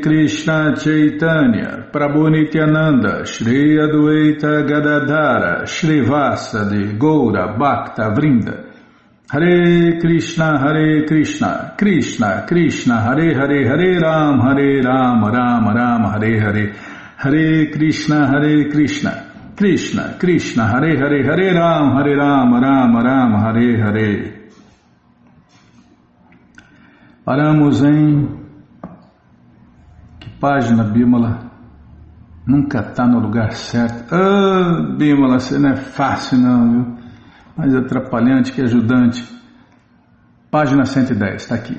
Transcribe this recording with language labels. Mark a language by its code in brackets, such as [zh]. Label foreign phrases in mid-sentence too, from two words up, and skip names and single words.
[sa] Krishna Chaitanya Prabhu Nityananda Shri Adwaita Gadadhara Shri Vasadi Goura Bhakta Vrinda Hare Krishna Krishna Krishna Hare Hare Hare Ram Ram Ram Hare Hare Hare Krishna Krishna Krishna Hare Hare Hare Ram Ram Hare Hare. [pt] Paramos em... Que página, Bímola? Nunca está no lugar certo. Bímola, você não é fácil não, viu? Mais atrapalhante que ajudante. Página 110, está aqui.